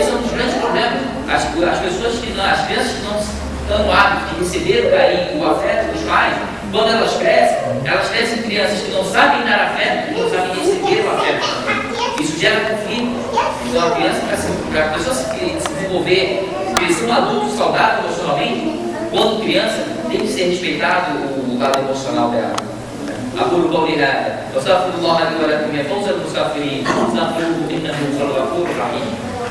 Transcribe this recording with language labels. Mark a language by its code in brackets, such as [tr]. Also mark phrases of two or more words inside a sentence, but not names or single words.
[pt] Esse é um dos grandes problemas. As crianças que não estão no hábito de receber o carinho, o afeto dos pais, quando elas crescem crianças que não sabem dar afeto e não sabem receber o afeto também. Isso gera conflito. Então a criança, para a pessoa se desenvolver, crescer um adulto saudável emocionalmente, quando criança, tem que ser respeitado o lado emocional dela. [ar] أقول قولي هذا وأستغفر الله لي ولكم يا فوز المستغفرين واستغفروه إنه هو الغفور الرحيم.